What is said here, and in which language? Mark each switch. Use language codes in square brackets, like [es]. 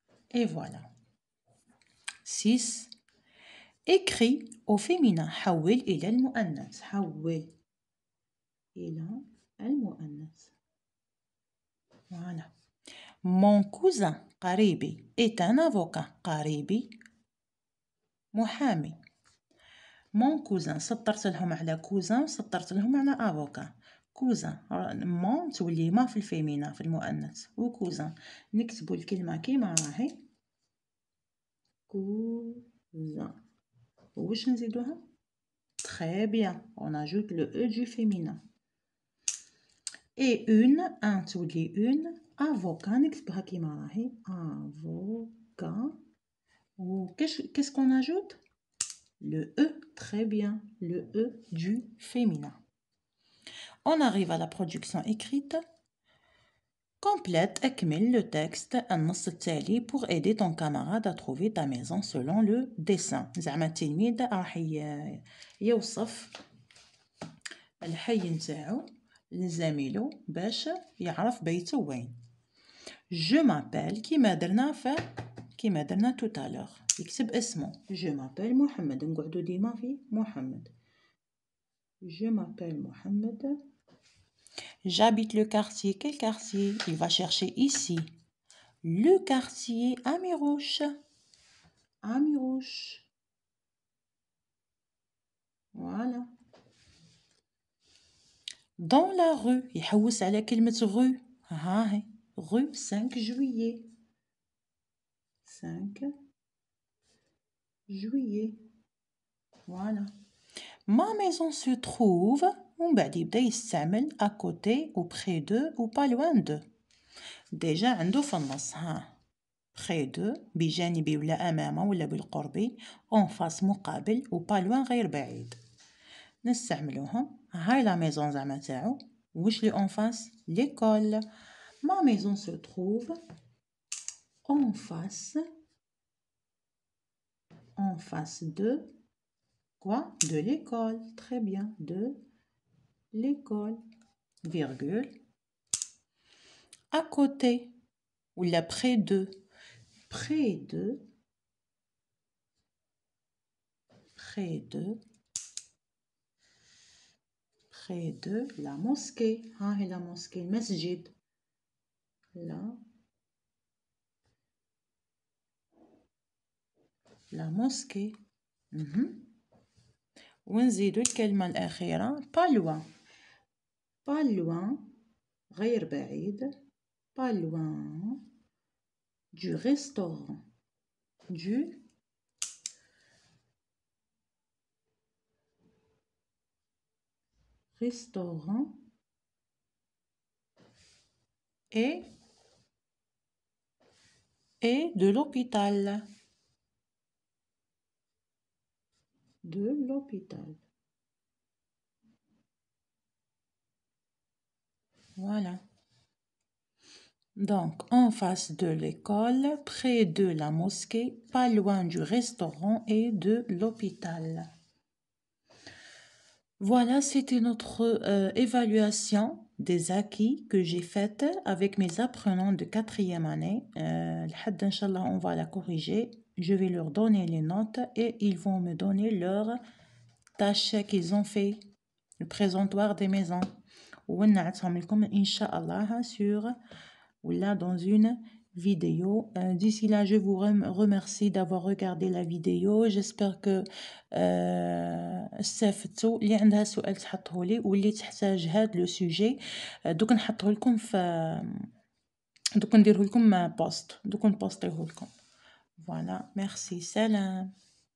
[fr] Et voilà. 6. écrit au féminin. [ar] حول إلى المؤنث. حول إلى المؤنث. Voilà. [fr] Mon cousin قريبي est un avocat. [ar] قريبي محامي. [fr] Mon cousin [ar] سطرت لهم على cousin سطرت لهم على avocat. cousin mon تولي ما في الفيمينا في المؤنث وكوزان نكتبوا الكلمة كيما راهي cousin. واش نزيدوها؟ [fr] Très bien. On ajoute le E du féminin. Et un تولي une avocat [ar] نكتبها كيما راهي [fr] avocat. ou qu'est-ce qu'on ajoute? Le E, très bien, le E du féminin. On arrive à la production écrite. Complète, أكمل le texte [ar] النص التالي [fr] pour aider ton camarade à trouver ta maison selon le dessin. [ar] زعما التلميذ راح يوصف الحي نتاعو لزميلو باش يعرف بيته وين. [fr] Je m'appelle [ar] كيما درنا [fr] tout à l'heure. [ar] يكتب اسمه. [fr] Je m'appelle محمد. [ar] نقعدو ديما في محمد. [fr] Je m'appelle محمد. J'habite le quartier. Quel quartier? Il va chercher ici. Le quartier Amirouche. Amirouche. Voilà. Dans la rue. [ar] يحوس على كلمة rue. [fr] ها هي. Rue 5 juillet. 5 juillet. Voilà. Ma maison se trouve [ar] ومن بعد يبدا يستعمل [fr] à côté ou près de ou pas loin de. [ar] déjà عنده في النص ها près de بجانبي ولا امامه ولا بالقرب [fr] en face [ar] مقابل و pas loin غير بعيد. نستعملوهم. هاي لا ميزون زعما تاعو. واش لي [fr] en face l'école. ma maison se trouve en face de quoi? De l'école. Très bien. De l'école. Virgule. À côté. Ou là près de. Près de. Près de. Près de la mosquée. Ah, et la mosquée. Masjid. Là. La mosquée. [ar] ونزيدو الكلمة الأخيرة pas loin. [fr] pas loin [ar] غير بعيد [fr] pas loin du restaurant. du restaurant et de l'hôpital. de l'hôpital. Voilà. Donc, en face de l'école, près de la mosquée, pas loin du restaurant et de l'hôpital. Voilà, c'était notre évaluation des acquis que j'ai faite avec mes apprenants de 4e année. [ar] لحد إن شاء الله, [fr] on va la corriger. Je vais leur donner les notes et ils vont me donner leurs tâches qu'ils ont fait. Le présentoir des maisons. [ar] ونعتهم لكم إن شاء الله [fr] sur ou là dans une vidéo. D'ici là, je vous remercie d'avoir regardé la vidéo. J'espère que [ar] استفدتوا. اللي عندها سؤال تحطوه لي واللي تحتاج هذا لو سوجي دوك نحطوه لكم في دوك نديره لكم بوست دوك نبوستيه لكم. [fr] فوالا ميرسي [ar] سلام.